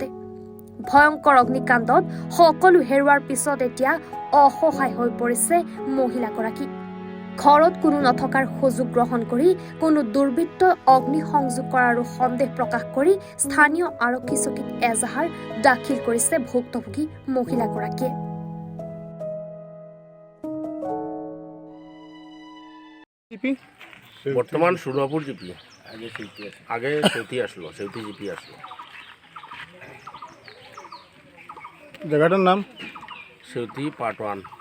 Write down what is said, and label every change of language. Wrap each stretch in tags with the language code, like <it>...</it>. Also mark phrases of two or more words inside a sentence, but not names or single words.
<as>ভয়ংকৰ অগ্নিকাণ্ডত সকলো হেৰুৱাৰ পিছত এতিয়া অসহায় হৈ পৰিছে মহিলাগৰাকী। ঘৰত কোনো নথকাৰ সুযোগ গ্ৰহণ কৰি কোনো দুৰ্বৃত্ত অগ্নিসংযোগ কৰাৰ সন্দেহ প্ৰকাশ কৰি স্থানীয় আৰক্ষী চকীত এজাহাৰ দাখিল কৰিছে ভুক্তভোগী মহিলাগৰাকীয়ে।</as> <bn>বর্তমান সুরবাপুর জিপি, আগে সেউতি আসলো, সেউতি জিপি আসলো। জায়গাটার নাম সেউতি পার্ট 1।</bn>